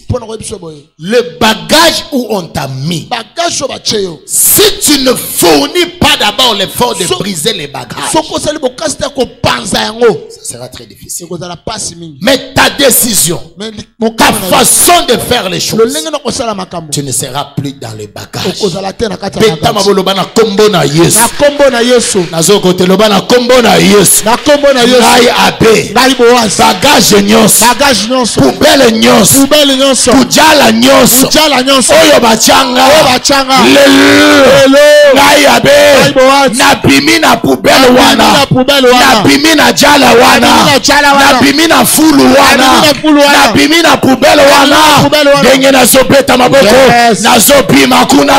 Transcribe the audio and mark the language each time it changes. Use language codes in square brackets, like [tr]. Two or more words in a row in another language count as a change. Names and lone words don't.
[fr] Le bagage où on t'a mis, si tu ne fournis pas d'abord l'effort de briser les bagages, ça sera très difficile. Mais ta décision, ta façon de faire les choses, tu ne seras plus dans les bagages. [ln] Nyonso kujala nyonso oyo bachanga lelo ngai abe nabimi na poubelle wana nabimi na jala wana nabimi na fulu wana nabimi na poubelle wana ndenge nazobeta maboko nazobima kuna.